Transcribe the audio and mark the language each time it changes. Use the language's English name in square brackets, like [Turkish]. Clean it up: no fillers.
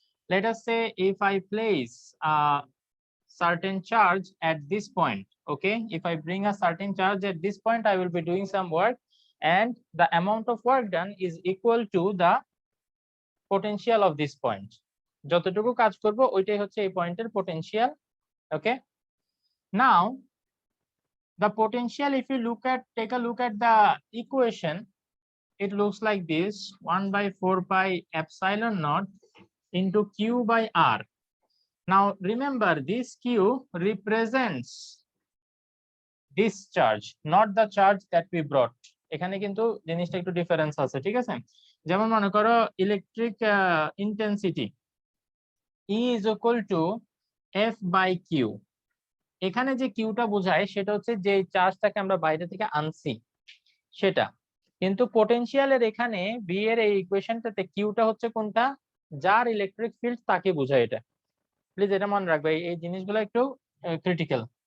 [English] Let us say if I place a certain charge at this point, okay? If I bring a certain charge at this point, I will be doing some work and the amount of work done is equal to the potential of this point. [Bangla] যতটুকু কাজ করব ওইটাই হচ্ছে এই পয়েন্টের potential, okay? [English] Now, the potential, if you take a look at the equation, it looks like this: 1 by 4 pi epsilon naught into q by r. Now remember, this q represents this charge, not the charge that we brought. [Bangla] এখানে কিন্তু জিনিসটা একটু difference আছে, ঠিক আছে? যেমন মনে করো electric intensity [English] E is equal to F by Q. [Bangla] এখানে যে কিউটা বোঝায় সেটা হচ্ছে যে চার্জটাকে আমরা বাইরে থেকে আনছি সেটা, কিন্তু পোটেনশিয়ালের এখানে বি এর এই ইকুয়েশনটাতে কিউটা হচ্ছে কোনটা, যার ইলেকট্রিক ফিল্ড তাকে বোঝায়। এটা প্লিজ এটা মনে রাখবে, এই জিনিসগুলো একটু ক্রিটিক্যাল।